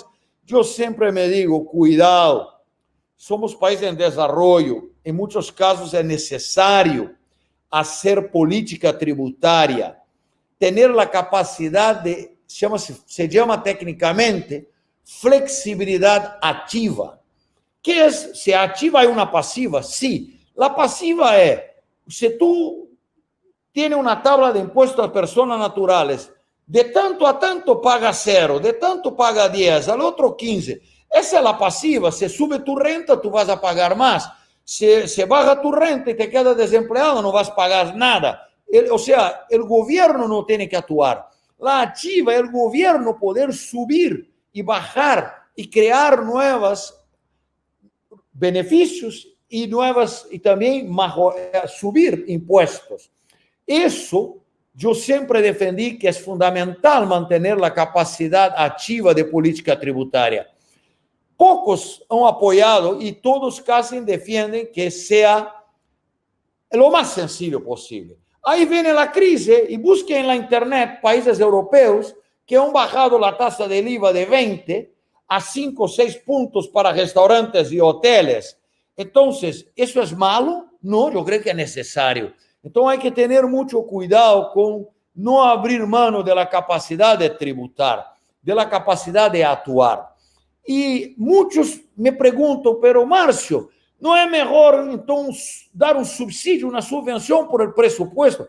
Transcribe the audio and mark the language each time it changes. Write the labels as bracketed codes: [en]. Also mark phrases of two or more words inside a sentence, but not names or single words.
[pt] Eu sempre me digo, cuidado, somos país em desenvolvimento, em muitos casos é necessário fazer política tributária, ter a capacidade de, se chama tecnicamente, flexibilidade ativa. Que é, se ativa é uma passiva? Sim. A passiva é, se [es] tu tienes [pt] uma tabla de impostos a pessoas naturais, de tanto a tanto paga 0, de tanto paga 10, al outro 15. Essa é a passiva. [es] Se sube tu renta, tu vas a pagar mais. Se baja tu renta e te quedas [pt] desempregado, não [es] vas a pagar nada. [pt] Ou seja, o governo não tem que atuar. A ativa é o governo poder subir e bajar e criar novos benefícios e também subir impostos. Isso eu sempre defendi que é fundamental manter a capacidade ativa de política tributária. Poucos han apoiado e todos casi defendem que seja o mais sencillo possível. Aí vem a crise e busquem na internet países europeus que [es] han bajado [pt] a taxa de IVA de 20 a 5 ou 6 pontos para restaurantes e hoteles. Então, isso é malo? Não, eu creio que é necessário. Então, [es] hay que tener mucho cuidado con no abrir mano de la capacidad de tributar, de la capacidad de actuar. Y muchos me preguntan, pero Márcio, ¿no es mejor entonces dar un subsidio, una subvención por el presupuesto?